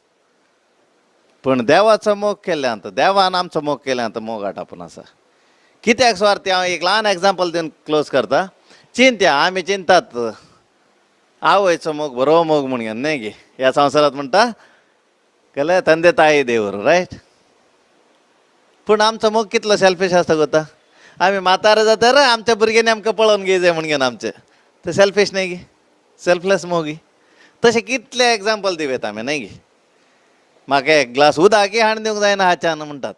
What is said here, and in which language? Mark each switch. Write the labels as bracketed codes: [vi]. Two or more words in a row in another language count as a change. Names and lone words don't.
[kok] पूण देवाचो मोग केल्ल्यान, देवान आमचो मोग केल्ल्यान मोग आटापून आसा. कित्याक स्वार्थी? हांव एक ल्हान एग्जाम्पल दिवन क्लोज करता. चिंत्या आमी चिंतात आवयचो मोग बरो मोग म्हूण घेवन न्हय गे. ह्या संवसारांत म्हणटा केले [kn] ತಂದೆ ತಾಯಿ [kok] देवर रायट. पूण आमचो मोग कितलो सेल्फीश आसता गोता. आमी म्हातारे जाता रे आमच्या भुरग्यांनी आमकां पळोवन घे जाय म्हूण घेवन आमचे ते सेल्फीश न्हय गे, सेल्फलेस मोग गे. तशें कितले एग्जाम्पल दिवेत आमी न्हय गे. म्हाका एक ग्लास उदक हाडून दिवंक जायना हाच्यान म्हणटात.